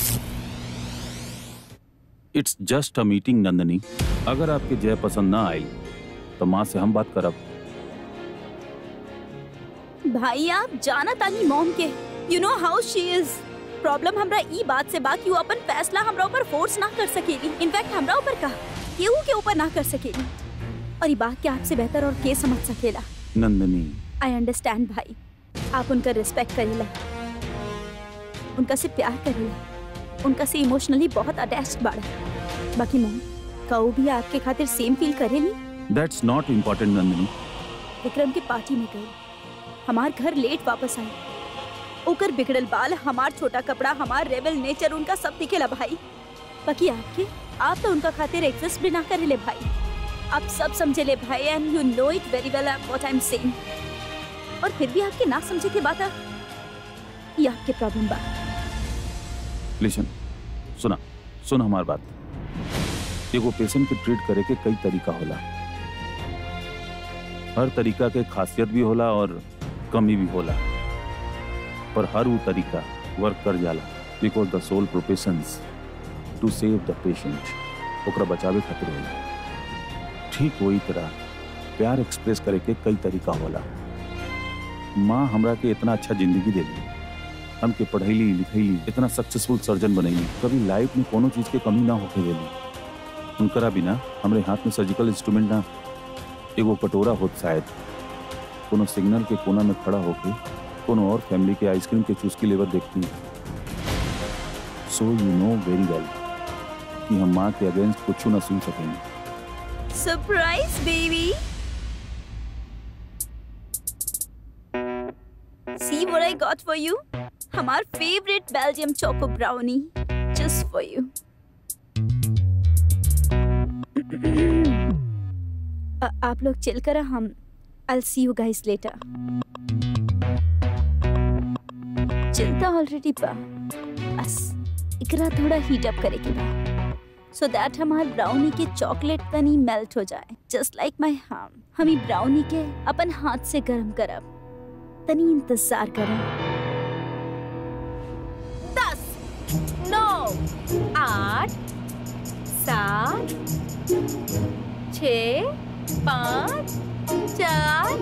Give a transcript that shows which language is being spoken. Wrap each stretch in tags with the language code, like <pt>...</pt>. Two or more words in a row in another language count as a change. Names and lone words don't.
<en>It's just a meeting Nandani.</en> <bho>अगर आपके जय पसंद ना आई तो माँ से हम बात करब। भाई आप जाना तानी मॉम के,</bho> <en>you know how she is.</en> <bho>प्रॉब्लम हमरा ई बात से बा कि वो अपन फैसला हमरा ऊपर फोर्स ना कर सकेली। इनफैक्ट हमरा ऊपर का केहू के ऊपर ना कर सकेली। और ये बात के आपसे बेहतर और के समझ सकेला। नंदनी,</bho> <en>I understand</en> <bho>भाई, आप उनका रिस्पेक्ट करेला, उनका से प्यार करेला, उनका से इमोशनली बहुत अटैच्ड बाड़ा। बाकी मॉम कहो भी आपके खातिर</bho> <en>same feel</en> <bho>करेली।</bho> <en>That's not important Nandani.</en> <bho>विक्रम के पार्टी में गई, हमार घर लेट वापस आई, ओकर बिगड़ल बाल, हमार छोटा कपड़ा, हमार</bho> <en>rebel nature,</en> <bho>उनका सब दिखेला भाई। बाकी आपके, आप तो उनका खातिर एग्जिस्ट भी ना करेले भाई। आप सब समझे ले भाई,</bho> <en>and you know it very well what I am saying.</en> <bho>और फिर भी आपके ना समझे के बात ये आपके प्रॉब्लम बा। लिसन, सुन हमार बात। एगो पेशेंट के ट्रीट करे के कई तरीका होला। हर तरीका के खासियत भी होला और कमी भी होला, पर हर वो तरीका वर्क कर जाला</bho> <en>because the sole professions to save the patient,</en> <bho>ओकरा बचावे खातिर होला। ठीक वही तरह प्यार एक्सप्रेस करे के कई तरीका होला। माँ हमरा के इतना अच्छा जिंदगी देली, हमके पढ़ैली लिखैली, इतना</bho> <en>successful surgeon</en> <bho>बनैली, कभी लाइफ में कोनो चीज के कमी ना होके देली। उनकरा बिना हमरे हाथ में</bho> <en>surgical instrument</en> <bho>ना, एगो कटोरा होत शायद, कोनो सिग्नल के कोना में खड़ा होके कोनो और फैमिली के आइसक्रीम के चूसकी लेवर देखती।</bho> <en>so you know very well</en> <bho>कि हम माँ के अगेंस्ट कुछ ना सुन सकेंगे।</bho> <en>surprise baby, see what I got for you? हमार favourite Belgium choco brownie just for you.</en> <bho>आप लोग चिल करा, हम</bho> <en>I'll see you guys later.</en> <bho>चिंता ऑलरेडी बा, बस इकरा थोड़ा</bho> <en>heat up</en> <bho>करे के बा,</bho> <en>so that</en> <bho>हमार ब्राउनी के चॉकलेट तनी मेल्ट हो जाए,</bho> <en>just like my hand.</en> <bho>हम ई ब्राउनी के अपन हाथ से गरम करब, तनी इंतजार करें। 10, 9, 8, 7, 6, 5, 4।</bho>